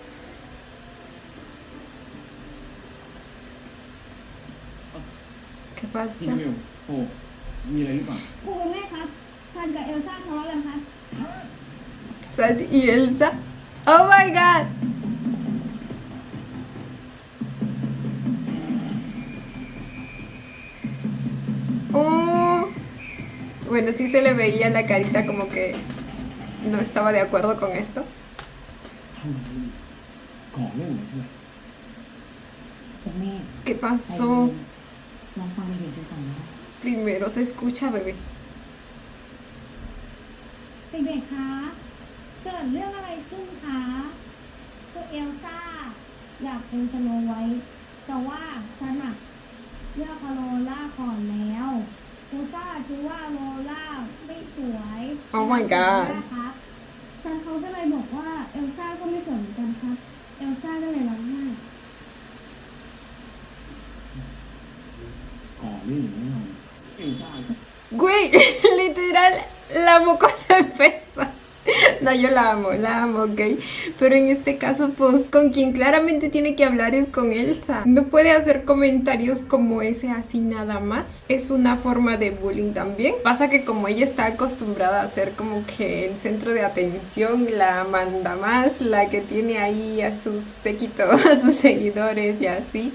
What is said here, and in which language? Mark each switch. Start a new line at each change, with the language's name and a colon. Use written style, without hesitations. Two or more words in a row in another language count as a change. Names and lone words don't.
Spanish: ¿Qué
Thai: พี่
Spanish: pasa?
Thai: มิวโอ้มีอะไรหรือเปล่า ครูแม่ครับซันกับเอลซ่าทะเลาะกันครับ
English: Sad y Elsa. Oh my god. Oh.
Spanish: Bueno, sí se le veía la carita como que no estaba de acuerdo con esto.
Thai: ทำไมก่อเรื่องเหรอใช่ไหม พวกแม่
Spanish: ¿Qué
Thai: ใจ
Spanish: pasó?
Thai: เย็นลองฟังเด็กๆดูก่อนนะ
Spanish: Primero se escucha, bebé.
Thai: เด็กๆคะเกิดเรื่องอะไรขึ้นคะ คือเอลซ่าอยากเป็นสโนไวท์แต่ว่าซันอะเลือกโลล่าก่อนแล้วเอลซ่าคิดว่าโลล่าไม่สวย
English: Oh my god
Thai: ครับซันเขาก็เลยบอกว่าเอลซ่าก็ไม่สวยเหมือนกันครับ เอลซ่าก็เลยร้องไห้ ก่อเรื่องแน่นอนเอลซ่า
Spanish: Güey, literal, la mocosa empezó. No, yo la amo, ok. Pero en este caso, pues, con quien claramente tiene que hablar es con Elsa. No puede hacer comentarios como ese así nada más. Es una forma de bullying también. Pasa que como ella está acostumbrada a ser como que el centro de atención, la manda más, la que tiene ahí a sus séquito, a sus seguidores y así.